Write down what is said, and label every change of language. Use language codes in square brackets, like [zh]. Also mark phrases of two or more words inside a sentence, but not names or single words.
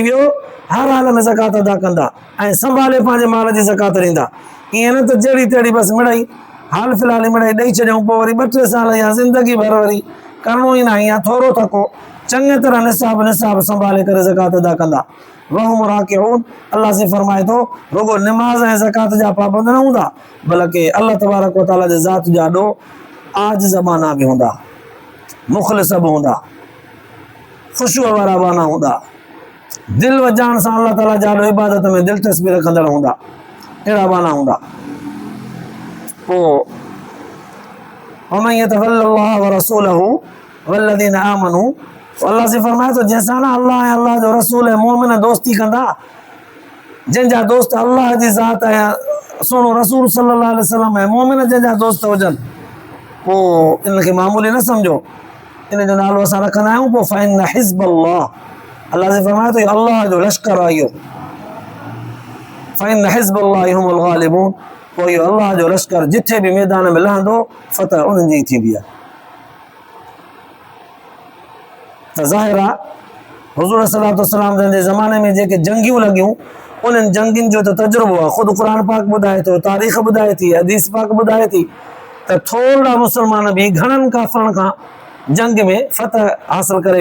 [sd] वियो हर हाल में ज़कात अदा कंदा ऐं संभाले पंहिंजे माल जी ज़कात ॾींदा ईअं न त जहिड़ी तहिड़ी बसि मिड़ई हाल फ़िलहाल मिड़ई ॾेई छॾियऊं पोइ वरी 2-3 साल या ज़िंदगी भर वरी करिणो ई न आहे या थोरो थको चङी तरह निसाब संभाले करे ज़कात अदा कंदा [ar] وهم راكعون [sd] अल्लाह से फरमाए थो रुगो निमाज़ ऐं ज़कात जा पाबंद न हूंदा बल्कि [ar] الله تبارك وتعالى [sd] जे ज़ात जा ॾो आजिज़ बाना बि हूंदा मुख़लिस बि हूंदा ख़ुशूअ वारा बाना हूंदा दिल व जान सां अल्लाह ताला जा ॾो इबादत में दिलचस्पी रखंदड़ हूंदा अहिड़ा बाना हूंदा पोइ [ar] ومن يتول الله ورسوله والذين آمنوا [sd] अल्लाह से फरमाए थो जंहिंसां न अल्लाह ऐं अल्लाह जो रसूल ऐं मोमिन दोस्ती कंदा जंहिंजा दोस्त अल्लाह जी ज़ात ऐं सोनो रसूल [ar] صلى الله عليه وسلم [sd] ऐं मोमिन जंहिंजा दोस्त हुजनि पोइ इनखे मामूली न सम्झो इन जो नालो असां रखंदा आहियूं पोइ [ar] فإن حزب الله [sd] अल्लाह से फरमाए थो अल्लाह जो लश्कर आहे इहो [ar] فإن حزب الله هم الغالبون [sd] पोइ इहो अल्लाह जो लश्कर जिथे बि मैदान में लहंदो फतह उन्हनि जी थींदी आहे त ज़ाहिर आहे हुज़ूर [ar] صلى الله عليه وسلم [sd] जे ज़माने में जेके जंगियूं लॻियूं उन्हनि जंगियुनि जो त तजुर्बो आहे ख़ुदि क़ुर पाक ॿुधाए थो तारीख़ ॿुधाए थी हदीस पाक ॿुधाए थी त थोरा मुस्लमान बि घणनि काफ़रनि खां जंग में फतह हासिल करे